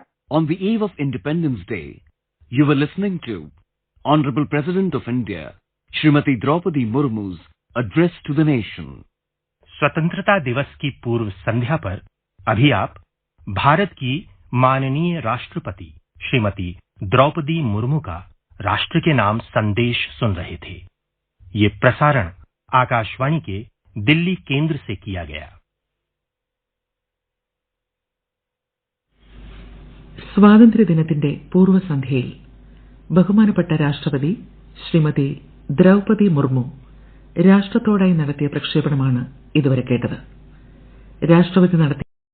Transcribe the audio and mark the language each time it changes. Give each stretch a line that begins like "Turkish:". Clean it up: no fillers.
English: On the eve of Independence Day, you were listening to Honorable President of India, Srimati Draupadi Murmu's address to the nation.
Hindi: स्वतंत्रता दिवस की पूर्व संध्या पर अभी आप भारत की माननीय राष्ट्रपति श्रीमती द्रौपदी मुर्मू का राष्ट्र के नाम संदेश सुन रहे थे। ये प्रसारण आकाशवाणी के दिल्ली केंद्र से किया गया।
Malayalam: സ്വാതന്ത്ര്യദിനത്തിന്റെ പൂർവ്വസന്ധ്യയിൽ ബഹുമാനപ്പെട്ട രാഷ്ട്രപതി ശ്രീമതി ദ്രൗപദി മുർമു രാഷ്ട്രത്തോടായി നടത്തിയ പ്രക്ഷേപണമാണ് ഇതുവരെ കേട്ടത്. രാഷ്ട്രപതി നടത്തിയ